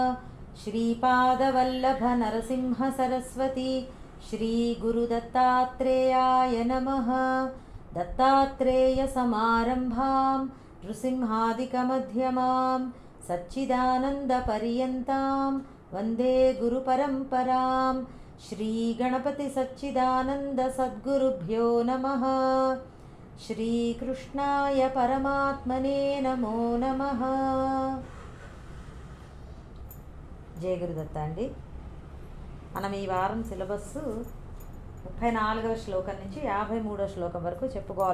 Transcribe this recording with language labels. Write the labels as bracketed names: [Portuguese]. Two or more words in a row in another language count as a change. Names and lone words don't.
[Sanskrit] श्रीपादवल्लभनरसिंहसरस्वती श्रीगुरुदत्तात्रेयाय नमः। दत्तात्रेयसमारम्भां नृसिंहादिकमध्यमां सच्चिदानन्दपर्यन्तां वन्दे गुरुपरम्परां। श्रीगणपतिसच्चिदानन्दसद्गुरुभ्यो नमः। श्रीकृष्णाय परमात्मने नमो नमः. [Telugu] జయ గురుదత్త అండి. మనం ఈ వారం సిలబస్సు 34వ శ్లోకం నుంచి 53వ శ్లోకం వరకు చెప్పుకోవాలి.